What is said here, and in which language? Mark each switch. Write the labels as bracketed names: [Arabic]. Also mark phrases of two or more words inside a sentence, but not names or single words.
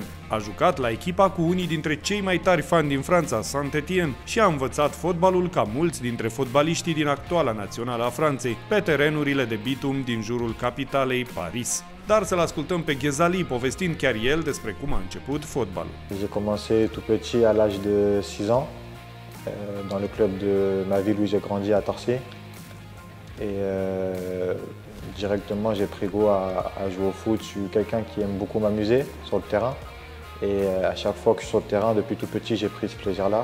[Romanian] A jucat la echipa cu unii dintre cei mai tari fani din Franța, Saint-Étienne, și a învățat fotbalul ca mulți dintre fotbaliștii din actuala națională a Franței, pe terenurile de bitum din jurul capitalei, Paris. Dar să-l ascultăm pe Ghezali povestind chiar el despre cum a început fotbalul. [French] J'ai commencé tout petit à l'âge de 6 ans, dans le club de ma ville où j'ai grandi à Torcy. Directement, j'ai pris goût à jouer au foot. Je suis quelqu'un qui aime beaucoup m'amuser sur le terrain. Et à chaque fois que je suis sur le terrain, depuis tout petit, j'ai pris ce plaisir-là.